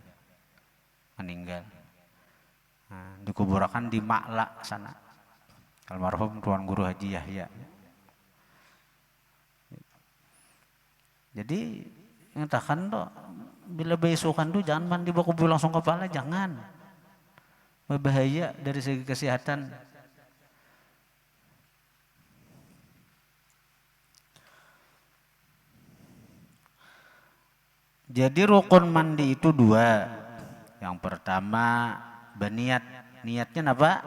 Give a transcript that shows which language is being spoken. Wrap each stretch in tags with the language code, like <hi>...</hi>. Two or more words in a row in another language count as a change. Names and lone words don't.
<id>Nah, dikuburkan di Makla sana, almarhum Tuan Guru Haji Yahya. Jadi ngatakan tuh bila baisukan tuh jangan mandi bakubu langsung kepala, jangan, berbahaya dari segi kesehatan. Jadi rukun mandi itu 2. Yang pertama beniat. Niatnya apa?</id>